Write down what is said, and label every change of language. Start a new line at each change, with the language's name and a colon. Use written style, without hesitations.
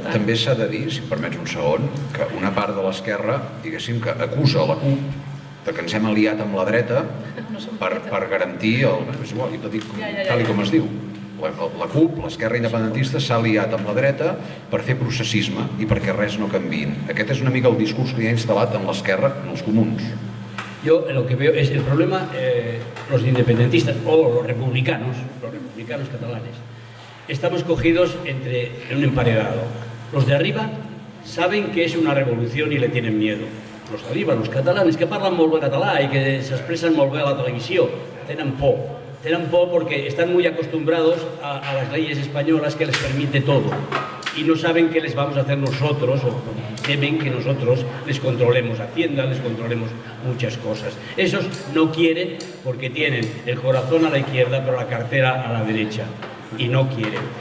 Catalan: També s'ha de dir, si em permets un segon, que una part de l'esquerra, diguéssim, que acusa la CUP que ens hem aliat amb la dreta per garantir el... És igual, jo t'ho dic tal com es diu. La CUP, l'esquerra independentista, s'ha aliat amb la dreta per fer processisme i perquè res no canviïn. Aquest és una mica el discurs que hi ha instal·lat en l'esquerra, en els comuns.
Spanish: Yo lo que veo es el problema, los independentistas o los republicanos catalanes, estamos cogidos en un emparedado. Los de arriba saben que es una revolución y le tienen miedo. Los de arriba, los catalanes,
Catalan: que parlen molt bé català i que s'expressen molt bé a la televisió, tenen por.
Spanish: Tienen poco porque están muy acostumbrados a las leyes españolas que les permite todo y no saben qué les vamos a hacer nosotros o temen que nosotros les controlemos Hacienda, les controlemos muchas cosas. Esos no quieren porque tienen el corazón a la izquierda pero la cartera a la derecha y no quieren.